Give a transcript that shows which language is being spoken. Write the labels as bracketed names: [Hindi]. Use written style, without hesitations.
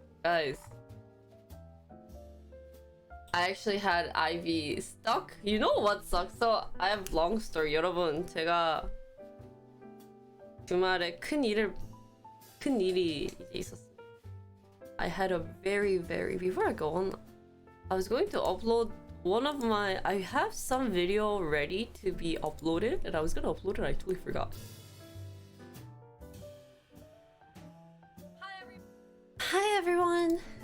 [English] Guys, I actually had IV stuck. You know what sucks? So I have long story. [Korean] 여러분, 제가 주말에 큰 일이 이제 있었어요. [English] I had a very before I go on, I was going to upload one of my. I have some video ready to be uploaded, and I was gonna upload it. I totally forgot. Hi everyone.